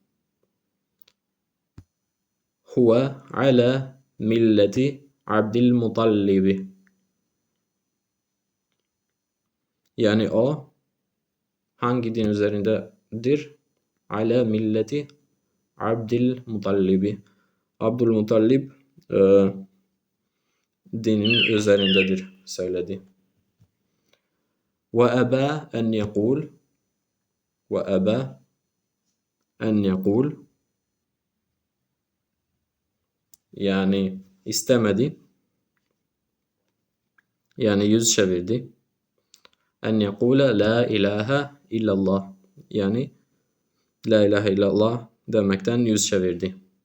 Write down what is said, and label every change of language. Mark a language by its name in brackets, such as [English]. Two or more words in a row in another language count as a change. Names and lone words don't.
[Arabic] هو على ملة عبد المطلب [Turkish] yani o hangi din üzerindedir? [Arabic] على ملة عبد المطلب [Turkish] Abdülmutallib dinin üzerindedir söyledi. [Arabic] وأبى أن يقول وأبى أن يقول [Turkish] yani istemedi, yani yüz çevirdi. [Arabic] أن يقول لا إله إلا الله, [Turkish] yani [Arabic] لا إله إلا الله [Turkish] demekten yüz çevirdi.